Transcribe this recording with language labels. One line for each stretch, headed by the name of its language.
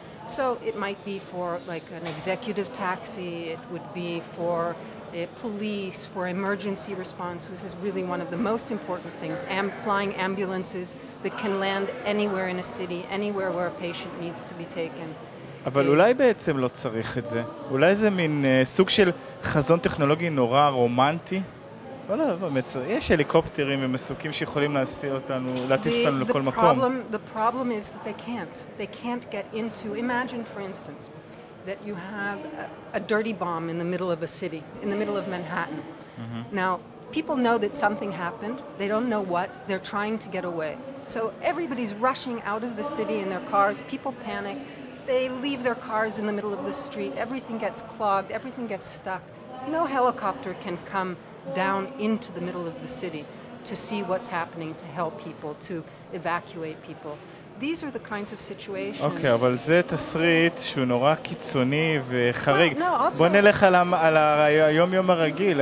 English: So it might be for like an executive taxi, it would be for police, for emergency response. This is really one of the most important things. Flying ambulances that can land anywhere in a city, anywhere where a patient needs to be taken.
Hebrew: אבל אולי בעצם לא צריך את זה. אולי זה מין סוג של חזון טכנולוגי נורא רומנטי. לא, באמת, יש הליקופטרים ומסוקים שיכולים להטיס אותנו לכל מקום.
English: The problem is that they can't get into, imagine for instance, that you have a dirty bomb in the middle of a city, in the middle of Manhattan. Now, people know that something happened. They don't know what. They're trying to get away. So everybody's rushing out of the city in their cars. People panic. They leave their cars in the middle of the street. Everything gets clogged. Everything gets stuck. No helicopter can come down into the middle of the city to see what's happening, to help people, to evacuate people. These are the kinds of situations.
Hebrew: אוקיי, אבל זה תסריט שהוא נורא קיצוני וחריג.
English: No,
Hebrew: בוא נלך על היום-יום הרגיל.